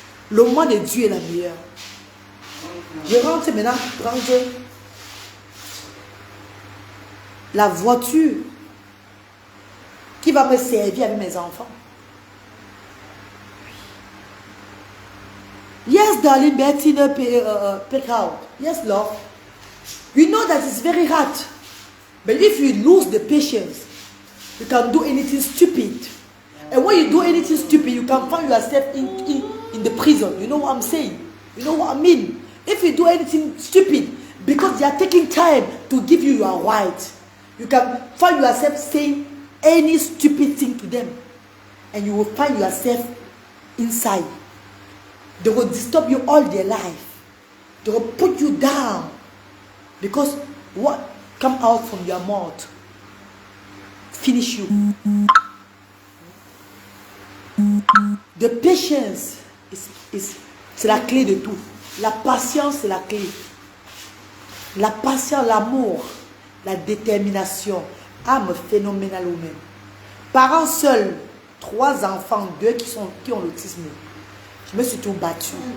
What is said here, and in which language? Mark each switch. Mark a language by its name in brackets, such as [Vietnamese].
[French] Le moment de Dieu est la meilleure. Je rentre maintenant prendre la voiture qui va me servir avec mes enfants. [English] Yes, darling, Betty, pick out. Yes, love. We know that it's very hard. But if you lose the patience, you can do anything stupid. And when you do anything stupid, you can find yourself in the prison. You know what I'm saying? You know what I mean? If you do anything stupid, because they are taking time to give you your right, you can find yourself saying any stupid thing to them. And you will find yourself inside. They will disturb you all their life. They will put you down. Because what comes out from your mouth finish you. The patience [French] c'est la clé de tout. La patience, c'est la clé. La patience, l'amour, la détermination. Âme phénoménale ou même. Parents seuls, 3 enfants, 2 qui ont l'autisme. Je me suis tout battue.